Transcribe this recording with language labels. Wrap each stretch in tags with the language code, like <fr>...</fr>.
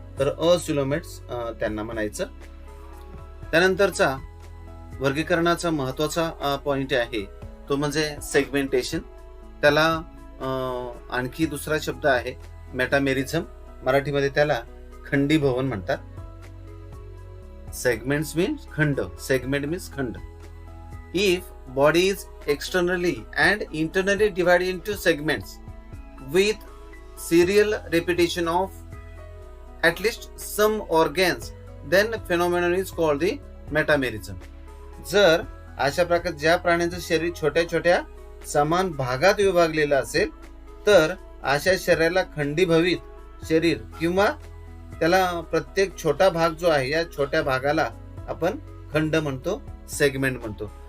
<mr>तर असिलोमेट्स त्यांना म्हणायचं. त्यानंतरचा वर्गीकरणाचा महत्वाचा पॉइंट आहे तो म्हणजे सेगमेंटेशन. त्याला आणखी दुसरा शब्द आहे मेटामेरिझम, मराठीमध्ये त्याला खंडीभवन म्हणतात.</mr> <en>Segments means खंड, segment means खंड. If body is externally and internally divided into segments with serial repetition of at least some organs, then phenomenon is called the metamerism.</en> <mr>जर अशा प्रकारे ज्या प्राण्यांचं शरीर छोट्या छोट्या समान भागात विभागलेलं असेल तर अशा शरीराला खंडीभवित शरीर किंवा त्याला प्रत्येक छोटा भाग जो आहे या छोट्या भागाला आपण खंड म्हणतो, सेगमेंट म्हणतो.</mr>